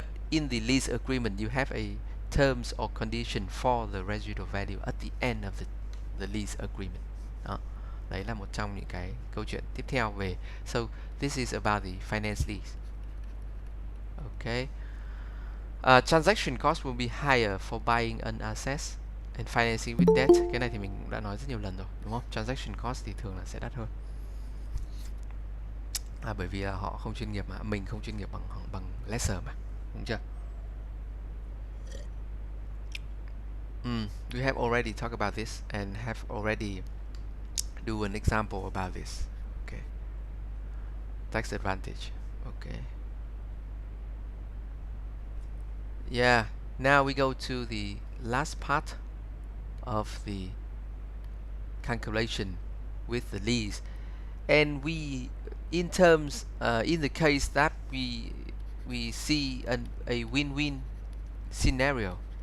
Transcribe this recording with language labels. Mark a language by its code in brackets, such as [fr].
[en] In the lease agreement, you have a terms or condition for the residual value at the end of the lease agreement. [vi] Đó. Đấy là một trong những cái câu chuyện tiếp theo về. [en] So this is about the finance lease. Okay. Transaction cost will be higher for buying an asset and financing with debt. [vi] Cái này thì mình cũng đã nói rất nhiều lần rồi, đúng không? Transaction cost thì thường là sẽ đắt hơn. Bởi vì là họ không chuyên nghiệp mà, mình không chuyên nghiệp bằng lessor mà, đúng chưa? [en] We have already talked about this and have already do an example about this. Okay. Tax advantage. Okay. Yeah. Now we go to the last part of the calculation with the lease, and we, in terms, in the case that we see a win-win scenario.